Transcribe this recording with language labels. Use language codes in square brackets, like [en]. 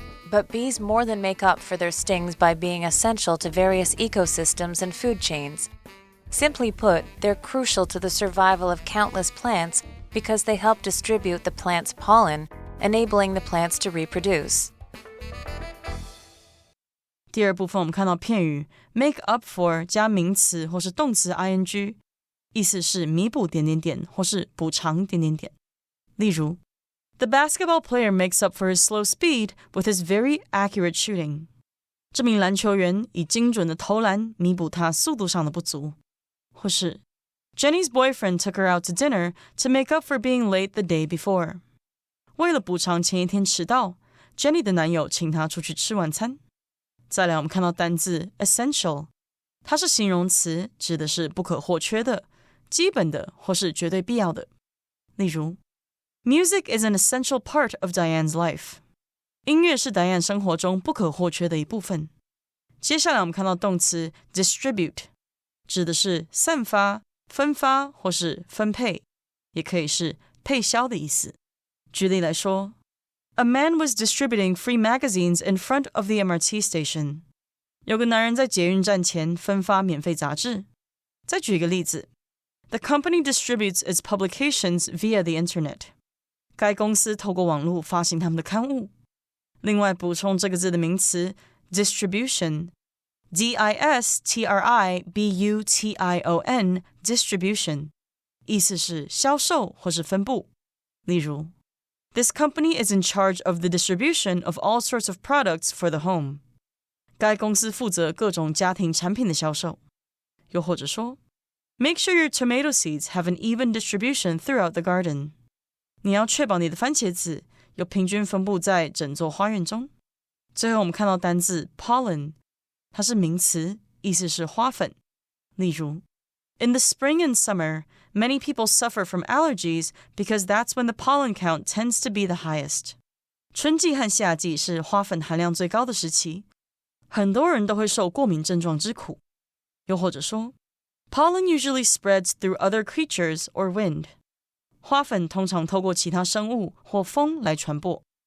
[en] But bees more than make up for their stings by being essential to various ecosystems and food chains. Simply put, they're crucial to the survival of countless plants because they help distribute the plant's pollen, enabling the plants to reproduce. [zh] 第二部分我们看到片语 make up for 加名词或是动词 ing， 意思是弥补点点点或是补偿点点点。例如 [en] The basketball player makes up for his slow speed with his very accurate shooting. [zh] 这名篮球员以精准的投篮弥补他速度上的不足。或是 [en] Jenny's boyfriend took her out to dinner to make up for being late the day before. [zh] 为了补偿前一天迟到 ，Jenny 的男友请她出去吃晚餐。再来，我们看到单字 essential， 它是形容词，指的是不可或缺的、基本的或是绝对必要的。例如 [en] Music is an essential part of Diane's life. [zh] 音乐是 Diane 生活中不可或缺的一部分。接下来我们看到动词 distribute， 指的是散发、分发或是分配，也可以是配销的意思。举例来说 [en] A man was distributing free magazines in front of the MRT station. [zh] 有个男人在捷运站前分发免费杂志。再举一个例子 [en] The company distributes its publications via the internet. [zh] 该公司透过网络发行他们的刊物。另外补充这个字的名词 distribution D-I-S-T-R-I-B-U-T-I-O-N distribution 意思是销售或是分布。例如 [en] This company is in charge of the distribution of all sorts of products for the home. [zh] 该公司负责各种家庭产品的销售。又或者说 [en] Make sure your tomato seeds have an even distribution throughout the garden. [zh] 你要确保你的番茄籽有平均分布在整座花园中。最后我们看到单字 pollen 它是名词，意思是花粉。例如 [en] In the spring and summer, many people suffer from allergies because that's when the pollen count tends to be the highest. [zh] 春季和夏季是花粉含量最高的时期，很多人都会受过敏症状之苦。又或者说 [en] Pollen usually spreads through other creatures or wind. [zh] 花粉通常透过其他生物或风来传播。